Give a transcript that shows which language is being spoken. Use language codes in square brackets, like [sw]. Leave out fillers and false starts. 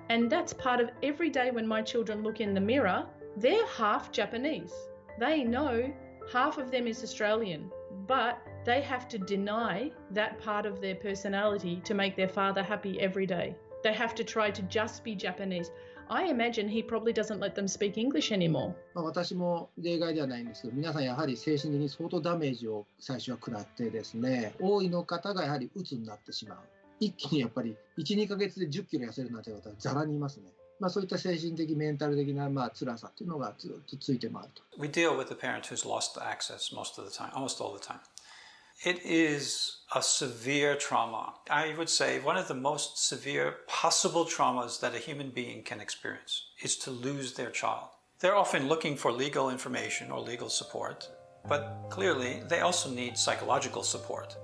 [en] And that's part of every day when my children look in the mirror, they're half Japanese. They know half of them is Australian, but they have to deny that part of their personality to make their father happy every day. They have to try to just be Japanese. I imagine he probably doesn't let them speak English anymore. [ja] 私も例外ではないんですけど、皆さんやはり精神的に相当ダメージを最初は食らってですね、多いの方がやはり鬱になってしまう。一気にやっぱり1、2ヶ月で10キロ痩せるなんて方はざらにいますね。そういった精神的、メンタル的な辛さっていうのがずっとついて回ると。 [en] We deal with a parent who's lost access most of the time, almost all the time. It is a severe trauma. I would say one of the most severe possible traumas that a human being can experience is to lose their child. They're often looking for legal information or legal support, but clearly they also need psychological support.